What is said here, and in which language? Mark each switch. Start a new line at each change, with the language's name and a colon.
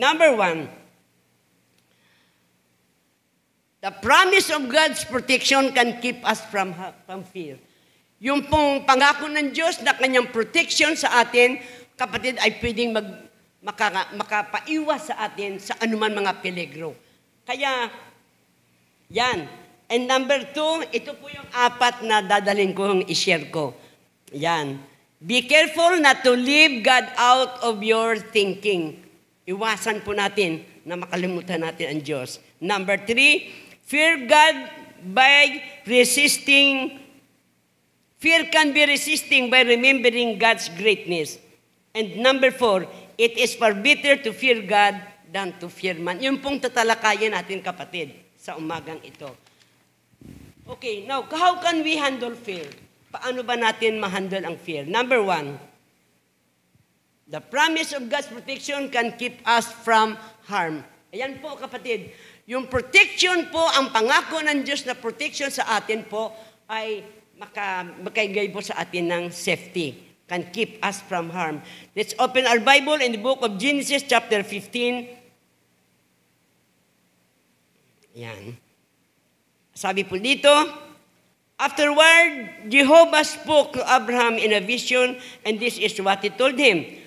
English: Number 1, the promise of God's protection can keep us from fear.
Filipino: Yung pong pangako ng Diyos na kanyang protection sa atin, kapatid, ay pwedeng makapaiwas sa atin sa anuman mga peligro. Kaya, yan.
English: And number 2,
Filipino: ito po yung 4 na dadalhin kong i-share ko. Yan.
English: Be careful not to leave God out of your thinking.
Filipino: Iwasan po natin na makalimutan natin ang Diyos.
English: Number 3, fear God by resisting. Fear can be resisting by remembering God's greatness. And number 4, it is far better to fear God than to fear man.
Filipino: Yung pong tatalakayan natin, kapatid, sa umagang ito.
English: Okay, now, how can we handle fear?
Filipino: Paano ba natin ma-handle ang fear?
English: Number 1, the promise of God's protection can keep us from harm.
Filipino: Ayan po, kapatid. Yung protection po, ang pangako ng Diyos na protection sa atin po, ay makaigay po sa atin ng safety.
English: Can keep us from harm. Let's open our Bible in the book of Genesis chapter 15.
Filipino: Yan. Sabi po dito,
English: Afterward, Jehovah spoke to Abraham in a vision, and this is what he told him.